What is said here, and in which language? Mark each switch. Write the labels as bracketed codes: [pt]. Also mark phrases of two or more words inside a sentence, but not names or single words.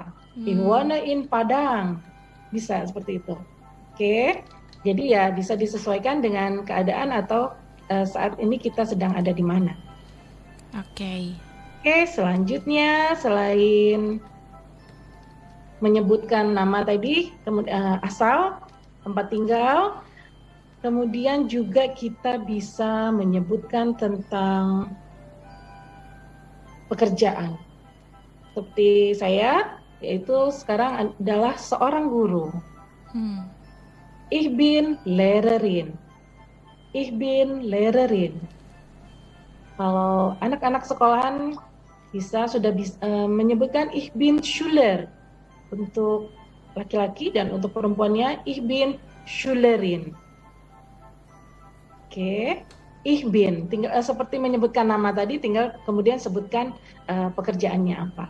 [de] Ich wohne in Padang. [id] Bisa seperti itu. Oke. Jadi ya bisa disesuaikan dengan keadaan atau saat ini kita sedang ada di mana. Oke, selanjutnya selain menyebutkan nama tadi, kemudian asal, tempat tinggal, kemudian juga kita bisa menyebutkan tentang pekerjaan. Seperti saya, yaitu sekarang adalah seorang guru. [de] Ich bin Lehrerin. Ich bin Lehrerin. [id] Kalau anak-anak sekolahan sudah bisa menyebutkan [de] Ich bin Schüler. [id] Untuk laki-laki dan untuk perempuannya [de] Ich bin Schülerin. [id] Oke, [de] Ich bin [id] tinggal seperti menyebutkan nama tadi, tinggal kemudian sebutkan pekerjaannya apa.